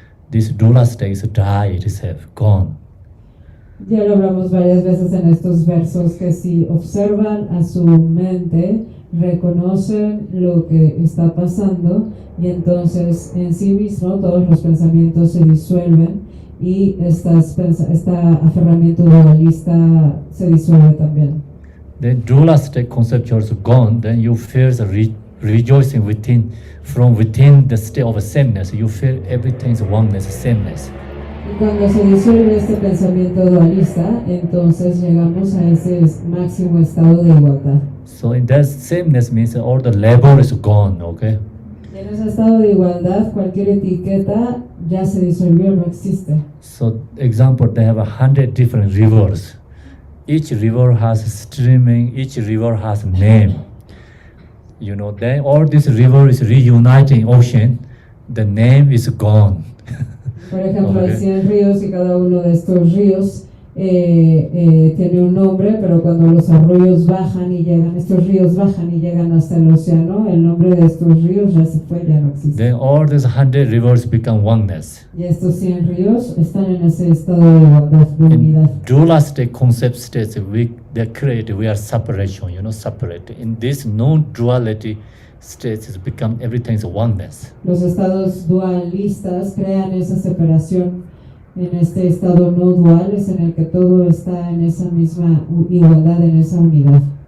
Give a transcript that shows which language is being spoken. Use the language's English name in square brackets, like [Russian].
[English] This dualistic is die itself, gone. [Spanish] Ya lo hablamos varias veces en estos versos, que si observan a su mente, reconocen lo que está pasando, y entonces en sí mismo todos los pensamientos se disuelven y este aferramiento dualista se disuelve también. [English] Then dualistic conceptuals gone, then you feel the rejoicing from within the state of sameness. You feel everything's oneness, sameness. [Spanish] Y cuando se disuelve este pensamiento dualista, entonces llegamos a ese máximo estado de igualdad. [English] So in that sameness means all the labor is gone, okay? [Spanish] Y en ese estado de igualdad, cualquier etiqueta ya se disolvió, no existe. [English] So example, they have 100 different rivers. Each river has streaming, each river has name. Then all this river is reuniting ocean, the name is gone. [Spanish] Por ejemplo, hay 100 ríos y cada uno de estos ríos tiene un nombre, pero cuando los arroyos bajan y llegan, estos ríos bajan y llegan hasta el océano, el nombre de estos ríos ya se fue, ya no existe. [English] Then all these 100 rivers become oneness. [Spanish] Y estos 100 ríos están en ese estado de igualdad, de unidad. [English] In dualistic concept states, we are separation, separate. In this non-duality states, it's become everything's oneness. [Spanish] Los estados dualistas crean esa separación. En este estado no dual es en el que todo está en esa misma igualdad, en esa unidad.